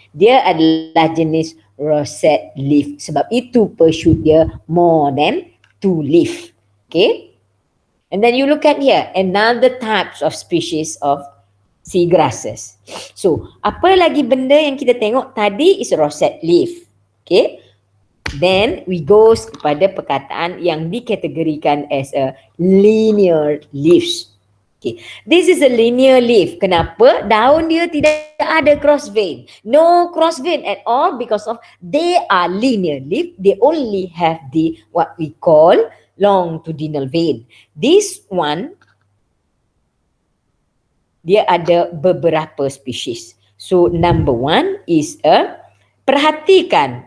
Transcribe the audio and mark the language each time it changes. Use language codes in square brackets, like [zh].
[ms] Dia adalah jenis rosette leaf. Sebab itu per shoot dia more than 2 leaf. Okay. [en] And then you look at here, another types of species of seagrasses. [ms] So, apa lagi benda yang kita tengok tadi is rosette leaf. Okay. Then we go kepada perkataan yang dikategorikan as a linear leaves. Okay. [en] This is a linear leaf. Kenapa? [ms] Daun dia tidak ada cross vein. [en] No cross vein at all because of they are linear leaf. They only have the what we call longitudinal vein. [ms] This one dia ada beberapa spesies. [en] So number one is perhatikan.